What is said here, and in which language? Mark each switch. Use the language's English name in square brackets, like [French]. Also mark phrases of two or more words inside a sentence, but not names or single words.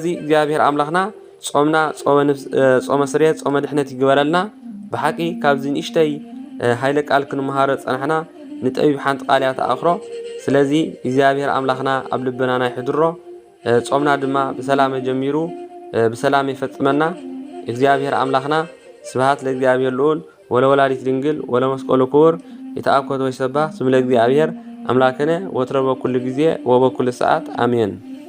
[Tigrinya] እግዚአብሔር አምላኽና ጾምና ጾመ ስርየት ጾመ ድሕነት ይግበረልና። ብሓቂ ካብዚ ንእሽተይ ሃይለ ቃል ክንመሃሮ ፀናሕና ንጠቢብ ሓንቲ ቃል እያ ተኣኽሮ። ስለዚ እግዚአብሔር አምላኽና ኣብ ልብና ናይ ሕድሮ ጾምና ድማ ብሰላም ጀሚሩ ብሰላም ይፈጽመና። እግዚአብሔር አምላኽና [Geez] ስብሐት ለእግዚአብሔር ልዑል ወለወላዲት ድንግል ወለመስቀሉ ክቡር የተአኮተ ወይሰባህ ስም ለእግዚአብሔር አምላክነ ወትረ በኩል ጊዜ ወበኩል ሰዓት አሜን።